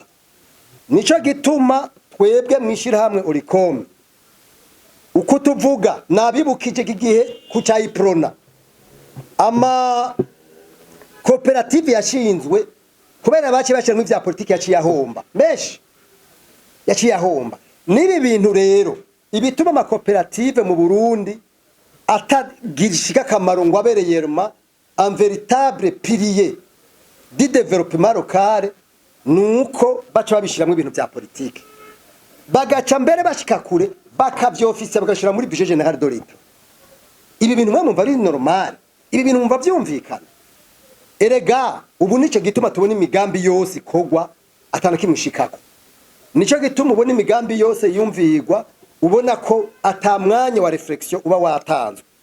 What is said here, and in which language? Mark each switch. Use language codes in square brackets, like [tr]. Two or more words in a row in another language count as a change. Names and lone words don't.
[rn] Nico gituma twebwe mwishira hamwe Oricom uko tuvuga nabibukije gihe kucayiprona ama koperative yashinzwe kubera bace bashiramo ivya politiki yaciye ahomba meshi yaciye ahomba. Nibi bintu rero ibituma amakoperative mu Burundi atagirishika kamaro ngo abereyerma [fr] un véritable pilier du développement local [rn] nuko baca babishiramo ibintu bya politiki bagaca mbere bashika kure bakavyofisa bagashira muri [fr] budget général de l'État. [rn] Ibi bintu mwumva ari normal, ibi bintu mwumva byumvikana. Erega ubu nico gituma tubona imigambi yose ikogwa atana kimwishikako. Nico gituma ubona imigambi yose yumvigwa ubona ko atamwanya wa reflexion uba watanzwe.